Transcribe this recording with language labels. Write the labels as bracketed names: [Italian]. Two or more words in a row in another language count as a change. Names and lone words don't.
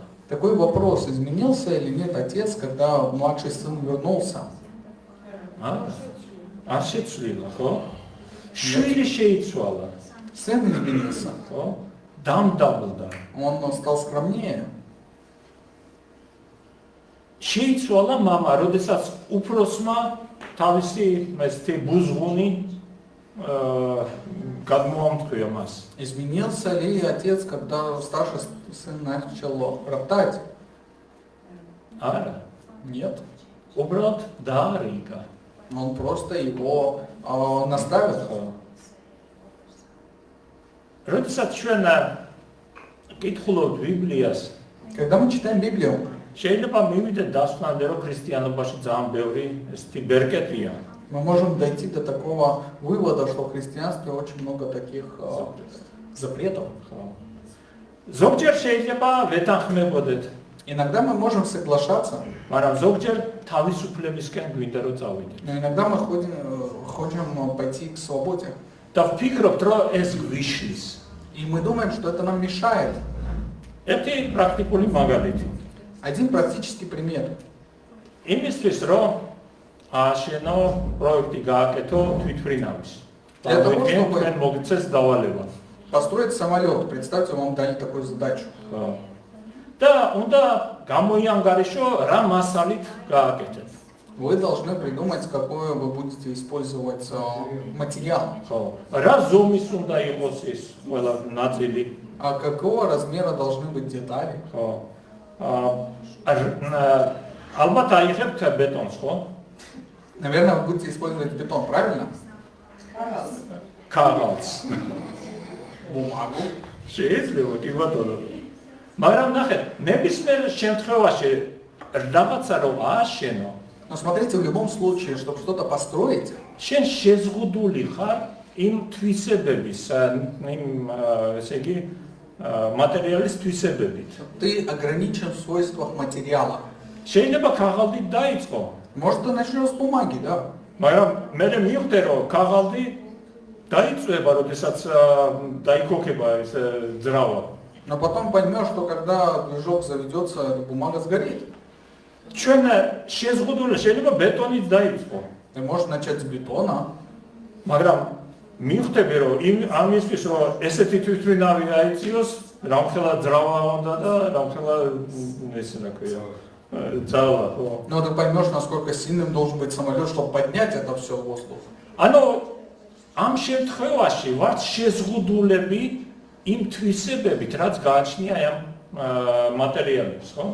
[Russian] Такой вопрос: изменился или нет отец, когда младший сын вернулся? [Georgian] არ შეცვლილა, ხო? შვილი შეიცვალა, [Russian] Сын изменился. [Georgian] ხო? დამდაბლდა. [Russian] Он стал скромнее. [Georgian] შეიცვალა мама, როდესაც უფროსმა თავისი ესეთი ბუზღუნი გადმოამთქვია მას. [Russian] Изменился ли отец, когда старший сын начал роптать. [Georgian] არა, [Russian] Нет. [Georgian] უბრალოდ დაარიგა. [Russian] Он просто его наставил. [Georgian] ხო. როდესაც ჩვენ კითხულობთ ბიბლიას, [Russian] Когда мы читаем Библию, [Georgian] შეიძლება მივიდეთ დასკვნამდე, რომ ქრისტიანობაში ძალიან ბევრი ესეთი ბერკეტია. [Russian] мы можем дойти до такого вывода, что в христианстве очень много таких запретов. [Georgian] ხო. ზოგჯერ შეიძლება ვეთანხმებოდეთ, [Russian] Иногда мы можем соглашаться, [Georgian] მაგრამ ზოგჯერ თავისუფლებისკენ გვინდა რომ წავიდეთ. [Russian] но иногда мы хотим пойти к свободе. [Georgian] და ვფიქრობთ, რომ ეს გვიშლის. [Russian] И мы думаем, что это нам мешает. [Georgian] ერთი პრაქტიკული მაგალითი. [Russian] Один практический пример. [Georgian] იმისთვის, რომ ააშენო პროექტი გააკეთო თვითმფრინავის. [Russian] Для того, чтобы- [Georgian] თქვენ მოგიწეს დავალება. [Russian] Построить самолет. Представьте, вам дали такую задачу. [Georgian] ხო. და უნდა გამოიანგარიშო რა მასალით გააკეთეთ. [Russian] Вы должны придумать, какой вы будете использовать материал. [Georgian] ხო. რა ზომის უნდა იყოს ეს ყველა ნაწილი. [Russian] А какого размера должны быть детали. [Georgian] ხო. ალბათ აიღებთ ბეტონს, ხო? [Russian] Наверное, вы будете использовать бетон, правильно? [Georgian] ქაღალდს. [Russian] Бумагу. [Georgian] შეიძლება კი ბატონო. მაგრამ ნახეთ, ნებისმიერ შემთხვევაში რაღაცა რომ ააშენო, [Russian] Но смотрите, в любом случае, чтобы что-то построить, [Georgian] შენ შეზღუდული ხარ იმ თვისებების, იმ ესე იგი მატერიალის თვისებებით. [Russian] ты ограничен в свойствах материала. [Georgian] შეიძლება ქაღალდით დაიწყო, [Russian] Может, ты начнешь с бумаги, да? [Georgian] მაგრამ მე მივხვდე რომ ქაღალდი დაიწვება, როდესაც დაიქოქება ეს ძრავა. [Russian] Но потом поймешь, что когда движок заведется, эта бумага сгорит. [Georgian] ჩვენ შეზღუდული შეიძლება ბეტონით დაიწყო, [Russian] Ты можешь начать с бетона, [Georgian] მაგრამ მივხვდები რომ ამისთვის რომ ესეთი თვითმფრინავი აიწიოს, რამხელა ძრავა უნდა და რამხელა ესე რა ქვია, ძალა, ხო. [Russian] но ты поймешь, насколько сильным должен быть самолет, чтобы поднять это все в воздух. [Georgian] ანუ ამ შემთხვევაში ვართ შეზღუდულები იმ თვისებებით, რაც გააჩნია ამ მატერიალებს, ხო?